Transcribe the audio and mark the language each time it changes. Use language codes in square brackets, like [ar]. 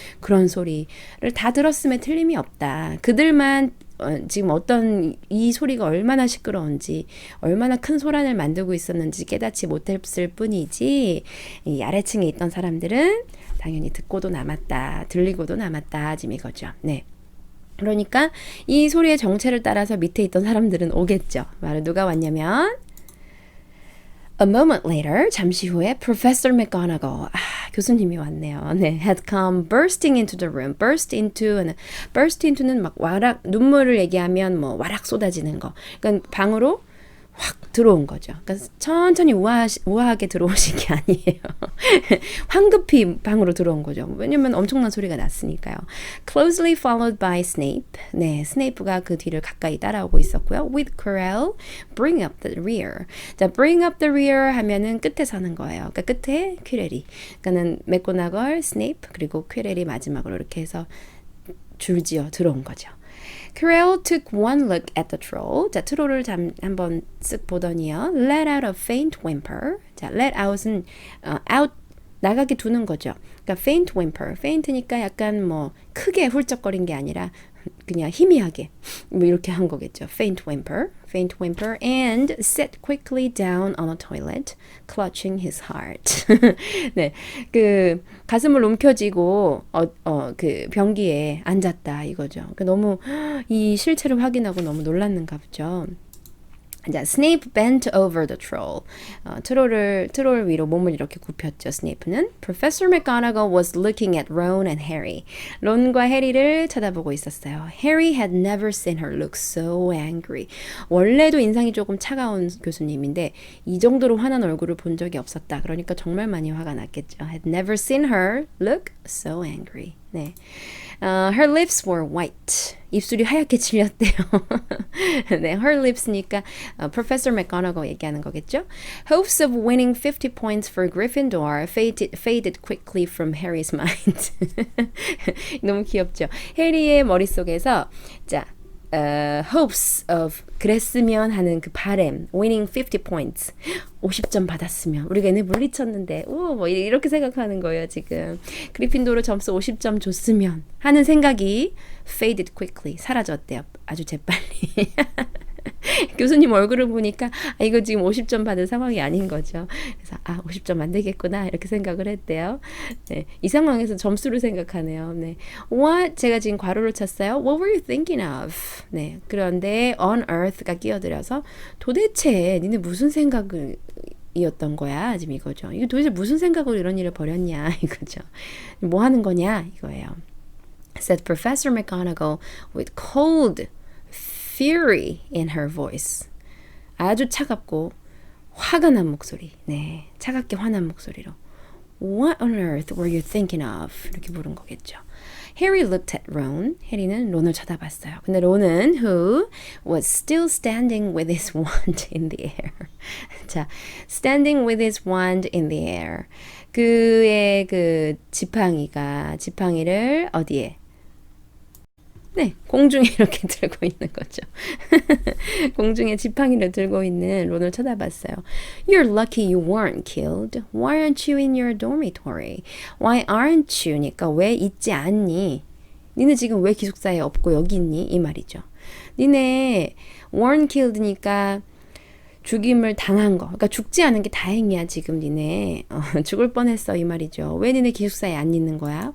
[ko] 그런 소리를 다 들었음에 틀림이 없다. 그들만 지금 이 소리가 얼마나 시끄러운지, 얼마나 큰 소란을 만들고 있었는지 깨닫지 못했을 뿐이지, 이 아래층에 있던 사람들은 당연히 듣고도 남았다, 들리고도 남았다, 지금 이거죠. 네. 그러니까 이 소리의 정체를 따라서 밑에 있던 사람들은 오겠죠. 바로 누가 왔냐면 [en] A moment later, [ko] 잠시 후에 Professor McGonagall, 교수님이 왔네요. [en] 네, had come bursting into the room. [ko] burst into는 막 와락 눈물을 얘기하면 뭐 와락 쏟아지는 거. 그러니까 방으로 확 들어온 거죠. 그러니까 천천히 우아하게 들어오신 게 아니에요. 황급히 방으로 들어온 거죠. 왜냐면 엄청난 소리가 났으니까요. [en] Closely followed by Snape. [ko] 네, 스네이프가 그 뒤를 가까이 따라오고 있었고요. [en] With Quirrell, bring up the rear. [ko] 자, bring up the rear 하면은 끝에 서는 거예요. 그러니까 끝에 퀴렐이. 그러니까는 맥고나걸, 스네이프 그리고 퀴렐이 마지막으로 이렇게 해서 줄지어 들어온 거죠. [en] Quirrell took one look at the troll. [ko] 자, 트롤을 한번 쓱 보더니요. [en] Let out a faint whimper. [ko] 자, let out은 out 나가게 두는 거죠. 그러니까 faint whimper. faint니까 약간 뭐 크게 훌쩍거린 게 아니라 그냥 희미하게 뭐 이렇게 한 거겠죠. [en] faint whimper and sat quickly down on a toilet, clutching his heart. [ko] 네, 그 가슴을 움켜쥐고 그 변기에 앉았다 이거죠. 그러니까 너무 이 실체를 확인하고 너무 놀랐는가 보죠. 자, Snape bent over the troll. 트롤 위로 몸을 이렇게 굽혔죠. 스네이프는. [en] Professor McGonagall was looking at Ron and Harry. [ko] 론과 해리를 쳐다보고 있었어요. [en] Harry had never seen her look so angry. [ko] 원래도 인상이 조금 차가운 교수님인데 이 정도로 화난 얼굴을 본 적이 없었다. 그러니까 정말 많이 화가 났겠죠. [en] Had never seen her look so angry. 네. Her lips were white. [ko] 입술이 하얗게 질렸대요. 네, her lips니까 Professor McGonagall 얘기하는 거겠죠. [en] Hopes of winning 50 points for Gryffindor faded quickly from Harry's mind. [ko] 너무 귀엽죠. 해리의 머릿속에서 자, hopes of 그랬으면 하는 그 바램 [en] winning 50 points [ko] 50점 받았으면 우리가 얘네 물리쳤는데 뭐 이렇게 생각하는 거예요. 지금 그리핀도르 점수 50점 줬으면 하는 생각이 [en] faded quickly [ko] 사라졌대요. 아주 재빨리. 교수님 얼굴을 보니까 이거 지금 50점 받을 상황이 아닌 거죠. 그래서 50점 안 되겠구나 이렇게 생각을 했대요. 네, 이 상황에서 점수를 생각하네요. 네, What 제가 지금 괄호를 쳤어요. [en] What were you thinking of? [ko] 네, 그런데 on earth가 끼어들어서 도대체 니네 무슨 생각을 이었던 거야? 지금 이거죠. 이거 도대체 무슨 생각으로 이런 일을 벌였냐 이거죠. 뭐 하는 거냐 이거예요. [en] Said Professor McGonagall with cold fury in her voice. [ko] 아주 차갑고 화가 난 목소리. 네, 차갑게 화난 목소리로. [en] What on earth were you thinking of? [ko] 이렇게 물은 거겠죠. [en] Harry looked at Ron. [ko] 해리는 론을 쳐다봤어요. 근데 론은 [en] who was still standing with his wand in the air. 자, standing with his wand in the air. [ko] 그의 그 지팡이를 어디에? 네, 공중에 이렇게 들고 있는 거죠. 공중에 지팡이를 들고 있는 론을 쳐다봤어요. [en] You're lucky you weren't killed. Why aren't you in your dormitory? Why aren't you [ko] 니까 왜 있지 않니? 니네 지금 왜 기숙사에 없고 여기 있니? 이 말이죠. 니네 weren't killed니까 죽임을 당한 거. 그러니까 죽지 않은 게 다행이야. 지금 니네 죽을 뻔했어 이 말이죠. 왜 니네 기숙사에 안 있는 거야?